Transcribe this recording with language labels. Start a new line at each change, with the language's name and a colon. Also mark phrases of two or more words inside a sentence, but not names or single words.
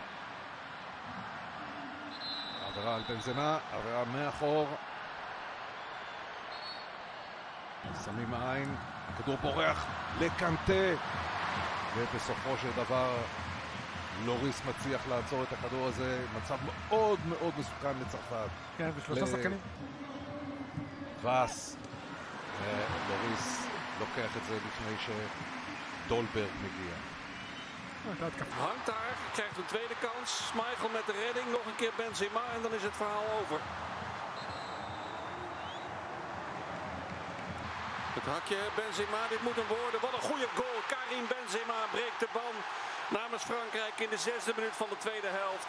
Hebrew: עבירה על בנזמה, עבירה מאחור, שמים העין, הכדור בורח לקנטה, ובסופו של דבר לוריס מצליח לעצור את הכדור הזה. מצב מאוד מאוד מסוכן לצרפת. כן, ושלושה שחקנים. ואס, לוריס
Dutch: lockeert het
Hebrew: לפני שדולברג מגיע.
Dutch: Hangt daar, krijgt een tweede kans. Schmeichel met de redding, nog een keer Benzema en dan is het verhaal over. Het hakje Benzema, dit moet hem worden. Wat een goede goal. Karim Benzema breekt de ban namens Frankrijk in de 6e minuut van de tweede helft.